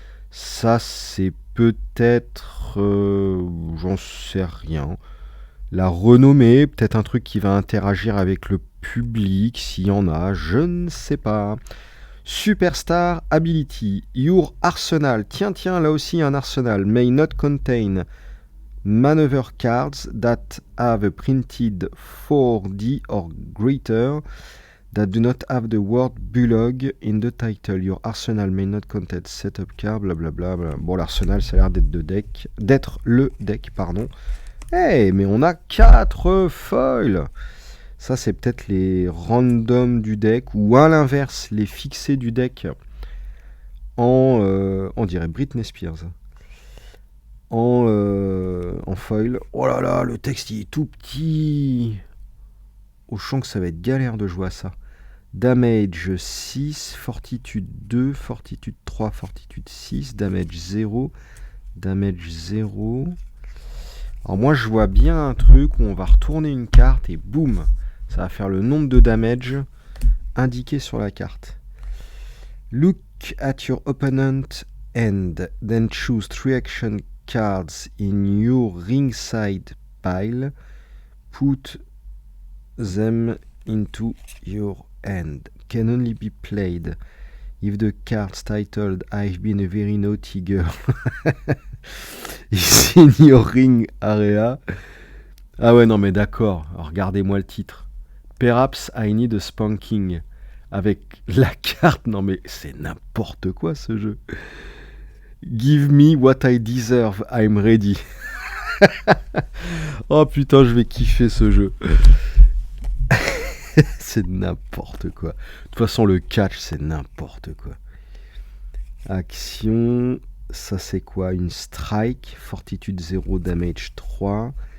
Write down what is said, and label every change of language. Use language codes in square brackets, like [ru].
[fr] Ça, c'est peut-être... j'en sais rien. La renommée, peut-être un truc qui va interagir avec le public, s'il y en a, je ne sais pas. [en] Superstar Ability, Your Arsenal. [fr] Tiens, là aussi un arsenal. [en] May not contain maneuver cards that have a printed 4D or greater that do not have the word Bulldog in the title. Your arsenal may not contain setup card, blablabla. [fr] Bon, l'arsenal, ça a l'air d'être le deck, pardon. Mais on a 4 foils. Ça, c'est peut-être les randoms du deck, ou à l'inverse, les fixés du deck on dirait Britney Spears. En foil. Oh là là, le texte il est tout petit. Oh, je sens que ça va être galère de jouer à ça. Damage 6, Fortitude 2, Fortitude 3, Fortitude 6, Damage 0, Damage 0. Alors moi je vois bien un truc où on va retourner une carte et boum, ça va faire le nombre de damage indiqué sur la carte. [en] Look at your opponent end, then choose 3 action cards in your ringside pile. Put them into your hand. Can only be played if the cards titled I've been a very naughty girl is in your ring area. [fr] Ah ouais, non mais d'accord, regardez-moi le titre. [en] Perhaps I need a spanking. [fr] Avec la carte, non mais c'est n'importe quoi ce jeu. [en] Give me what I deserve, I'm ready. [fr] Oh putain, je vais kiffer ce jeu. C'est n'importe quoi. De toute façon, le catch, c'est n'importe quoi. Action, ça c'est quoi? Une strike, Fortitude 0, Damage 3.